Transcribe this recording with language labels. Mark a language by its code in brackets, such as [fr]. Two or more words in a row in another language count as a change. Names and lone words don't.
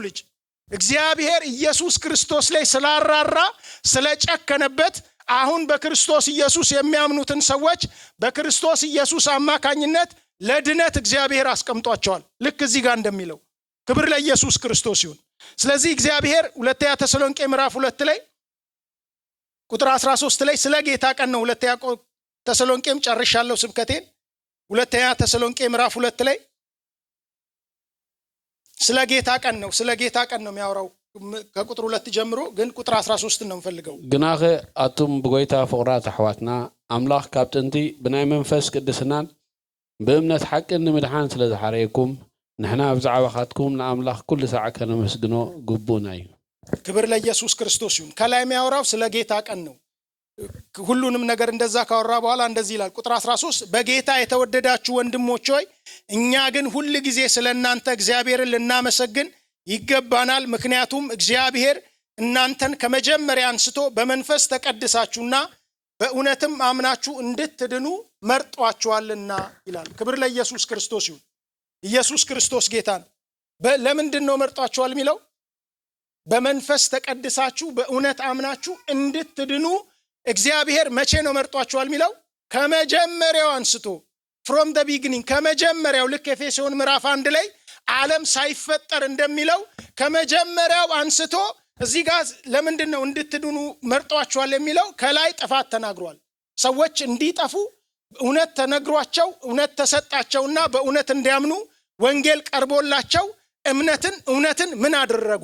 [am] ልጅ እግዚአብሔር ኢየሱስ ክርስቶስ ላይ ስላራራ ስለጨከነበት አሁን በክርስቶስ ኢየሱስ የሚያምኑትን ሰዎች በክርስቶስ ኢየሱስ አማካኝነት ለድነት እግዚአብሔር አስቀምጧቸዋል። ልክ እዚህ ጋር እንደሚለው ክብር ለኢየሱስ ክርስቶስ ይሁን። ስለዚህ እግዚአብሔር ሁለተኛ ተሰሎንቄ ምዕራፍ 2 ላይ ቁጥር 13 ላይ ስለ ጌታ ቀን ነው። ሁለተኛ ተሰሎንቄም ጨርሻለሁ ስብከቴን። ሁለተኛ ተሰሎንቄ ምዕራፍ 2 ላይ ስለ ጌታ ቀን ነው። ስለ ጌታ ቀን ነው የሚያወራው ከቁጥር 2 ጀምሮ፣ ግን ቁጥር 13 ነው የምፈልገው። [ti] ግናኸ አቱም ብጎይታ ፍቅራት አሕዋትና አምላኽ ካብ ጥንቲ ብናይ መንፈስ ቅድስናን በእምነት ሓቅን ንምድሓን ስለ ዝሓረየኩም ንሕና ብዛዕባኻትኩም ንኣምላኽ ኩሉ ሰዓት ከነመስግኖ ግቡእና እዩ። [am] ክብር ለኢየሱስ ክርስቶስ ይሁን። ከላይ የሚያወራው ስለ ጌታ ቀን ነው። ሁሉንም ነገር እንደዛ ካወራ በኋላ እንደዚህ ይላል ቁጥር 13 በጌታ የተወደዳችሁ ወንድሞች ሆይ እኛ ግን ሁሉ ጊዜ ስለ እናንተ እግዚአብሔርን ልናመሰግን ይገባናል። ምክንያቱም እግዚአብሔር እናንተን ከመጀመሪያ አንስቶ በመንፈስ ተቀድሳችሁና በእውነትም አምናችሁ እንድትድኑ መርጧችኋልና ይላል። ክብር ለኢየሱስ ክርስቶስ ይሁን። ኢየሱስ ክርስቶስ ጌታ ነው። ለምንድን ነው መርጧችኋል የሚለው? በመንፈስ ተቀድሳችሁ በእውነት አምናችሁ እንድትድኑ እግዚአብሔር መቼ ነው መርጧችኋል የሚለው? ከመጀመሪያው አንስቶ [en] from the beginning [am] ከመጀመሪያው ልክ ኤፌሶን ምዕራፍ 1 ላይ ዓለም ሳይፈጠር እንደሚለው ከመጀመሪያው አንስቶ እዚህ ጋር ለምንድን ነው እንድትድኑ መርጧችኋል የሚለው? ከላይ ጥፋት ተናግሯል። ሰዎች እንዲጠፉ እውነት ተነግሯቸው እውነት ተሰጣቸውና በእውነት እንዲያምኑ ወንጌል ቀርቦላቸው እውነትን ምን አደረጉ?